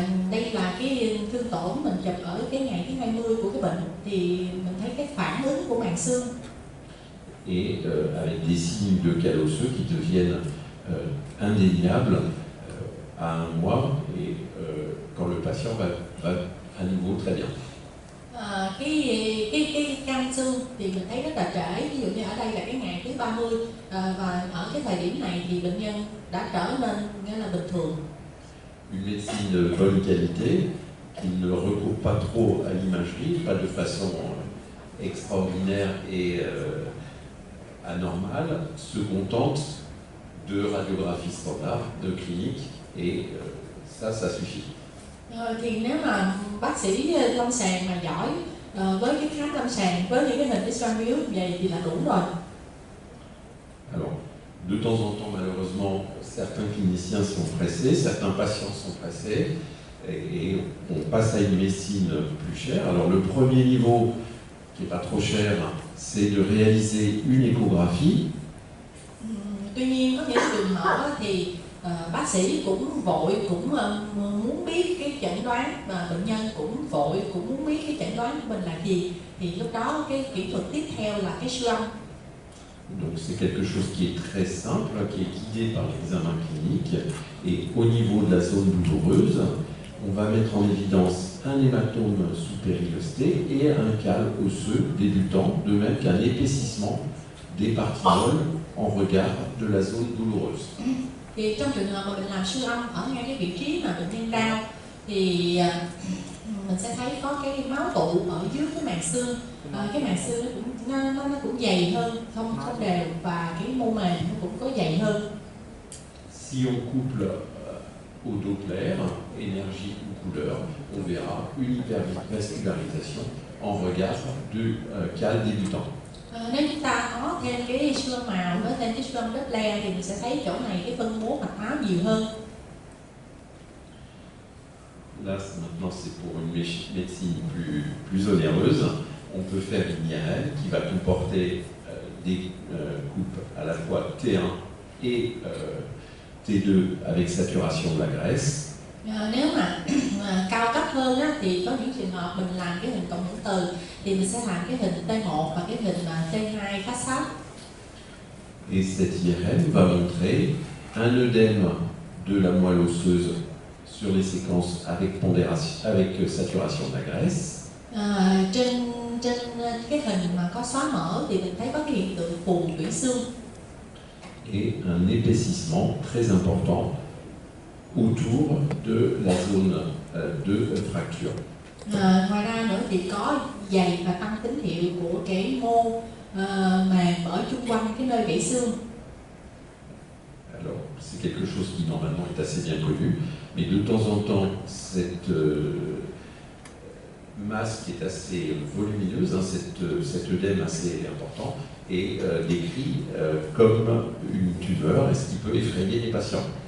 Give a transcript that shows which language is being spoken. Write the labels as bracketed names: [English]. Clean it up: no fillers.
[Vietnamese] Đây là cái thương tổn mình chụp ở cái ngày thứ 20 của cái bệnh, thì mình thấy cái phản ứng của màng xương. [French] Et avec des signes de cal osseux qui deviennent indéniables à un mois et quand le patient va à nouveau très bien. [Vietnamese] Cái căng xương thì mình thấy rất là trễ, ví dụ như ở đây là cái ngày thứ 30 và ở cái thời điểm này thì bệnh nhân đã trở nên nghĩa là bình thường. [French] Une médecine de bonne qualité qui ne recourt pas trop à l'imagerie, pas de façon extraordinaire et anormale, se contente de radiographie standard, de clinique et ça suffit. [Vietnamese] Thì nếu mà bác sĩ lâm sàng mà giỏi với cái khám lâm sàng với những cái hình X-quang virus vậy thì là đủ rồi. [French] Alors, de temps en temps, malheureusement, certains cliniciens sont pressés, certains patients sont pressés, et on passe à une médecine plus chère. Alors, le premier niveau, qui n'est pas trop cher, c'est de réaliser une échographie. [Vietnamese] Tuy nhiên có những trường hợp thì bác sĩ cũng vội, cũng muốn biết cái chẩn đoán, và bệnh nhân cũng vội, cũng muốn biết cái chẩn đoán của mình là gì, thì lúc đó cái kỹ thuật tiếp theo là cái siêu âm. [French] Donc c'est quelque chose qui est très simple, qui est guidé par l'examen clinique. Et au niveau de la zone douloureuse, on va mettre en évidence un hématome sous-périosté et un cal osseux débutant, de même qu'un épaississement des parties molles en regard de la zone douloureuse. [Vietnamese] Thì trong trường hợp mà mình làm siêu âm ở ngay cái vị trí mà bệnh nhân đau thì mình sẽ thấy có cái máu tụ ở dưới cái màng xương. Cái màng xương nó cũng dày hơn, không đều, và cái mô mềm nó cũng có dày hơn. [French] Si on couple au Doppler, énergie ou couleur, on verra une hypervascularisation en regard du cal débutant. [Vietnamese] Nếu chúng ta có thêm cái siêu âm màu, có thêm cái siêu âm Doppler thì mình sẽ thấy chỗ này cái phân bố mạch máu nhiều hơn. [French] Là, maintenant, c'est pour une médecine plus onéreuse. On peut faire une IRM qui va comporter des coupes à la fois T1 et T2 avec saturation de la graisse. [Vietnamese] Nếu mà cao cấp hơn á, thì có những trường hợp mình làm cái hình cộng hưởng từ thì mình sẽ làm cái hình T1 và cái hình T2 phát sát. [French] Et cette IRM va montrer un œdème de la moelle osseuse sur les séquences avec saturation de la graisse. [Vietnamese] Trên cái hình mà có xóa mỡ thì mình thấy có cái hiện tượng phù tủy xương. [French] Et un épaississement très important autour de la zone de fracture. [Vietnamese] Ngoài ra nữa thì có dày và tăng tín hiệu của cái mô màng ở chung quanh cái nơi gãy xương. [French] Alors, c'est quelque chose qui normalement est assez bien connu, mais de temps en temps, cette masse qui est assez volumineuse, cet œdème assez important, est décrit comme une tumeur, et ce qui peut effrayer les patients.